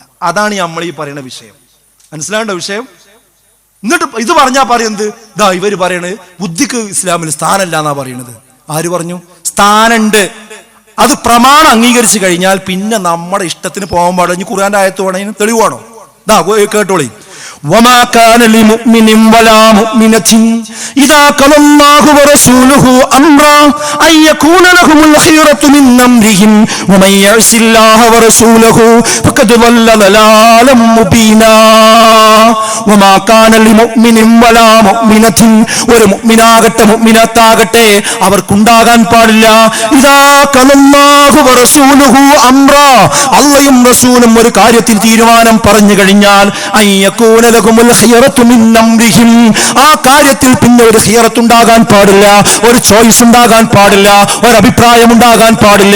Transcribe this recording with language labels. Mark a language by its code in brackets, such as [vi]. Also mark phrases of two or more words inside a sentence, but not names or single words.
[ml] അതാണ് നമ്മൾ ഈ പറയുന്ന വിഷയം. മനസ്സിലാവേണ്ട വിഷയം. എന്നിട്ട് ഇത് പറഞ്ഞാൽ പറയുന്നത് ഇതാ ഇവര് പറയണത് ബുദ്ധിക്ക് ഇസ്ലാമിൽ സ്ഥാനമല്ല എന്നാ പറയണത്. ആര് പറഞ്ഞു? സ്ഥാനമുണ്ട്. അത് പ്രമാണം അംഗീകരിച്ചു കഴിഞ്ഞാൽ പിന്നെ നമ്മുടെ ഇഷ്ടത്തിന് പോകാൻ പാടില്ല. ഇനി ഖുർആന്റെ ആയത്ത് വേണമെങ്കിൽ തെളിവാണോ? ദാ കേട്ടോളി. [ar] وما كان لمؤمن ولا مؤمنة إذا قضى الله ورسوله أمرا أن يكون لهم الخيرة من أمرهم ومن يعص الله ورسوله فقد ضل ضلالا مبينا وما كان لمؤمن ولا مؤمنة [ml] ഒരു മുഅ്മിനാകട്ടെ മുഅ്മിനത്താകട്ടെ അവർക്കുണ്ടാകാൻ പാടില്ല [ar] إذا قضى الله ورسوله أمرا [ml] അല്ലാഹും റസൂലും ഒരു കാര്യത്തിൽ തീരുമാനം പറഞ്ഞു കഴിഞ്ഞാൽ [ar] أن يكون لهم الخيرة من أمرهم [ml] ആ കാര്യത്തിൽ പിന്നെ ഒരു ഖിയറത്ത് ഉണ്ടാകാൻ പാടില്ല, ഒരു ചോയ്സ് ഉണ്ടാകാൻ പാടില്ല, ഒരു അഭിപ്രായം ഉണ്ടാകാൻ പാടില്ല.